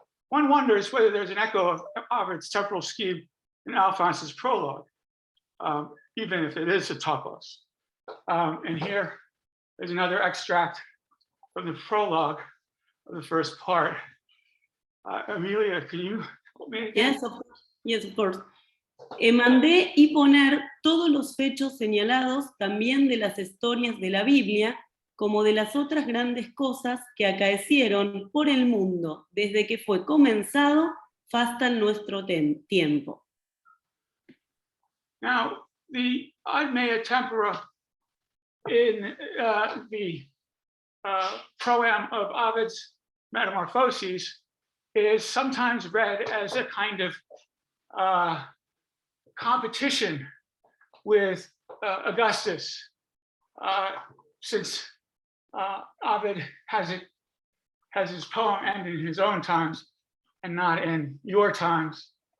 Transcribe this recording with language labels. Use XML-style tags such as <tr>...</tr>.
<en>One wonders whether there's an echo of Ovid's temporal scheme in Alphonse's prologue, even if it is a topos. And here is another extract from the prologue of the first part. Amelia, can you help me again? Yes, of course.</en> <es>Mandé y poner todos los fechos señalados también de las historias de la Biblia, como de las otras grandes cosas que acaecieron por el mundo desde que fue comenzado hasta nuestro tiempo.</es> <en>Now, the</en> <la>ad mea tempora</la> <en>in the proem of Ovid's Metamorphoses is sometimes read as a kind of competition with Augustus, since Ovid has his poem end in his own times and not in your times.</en>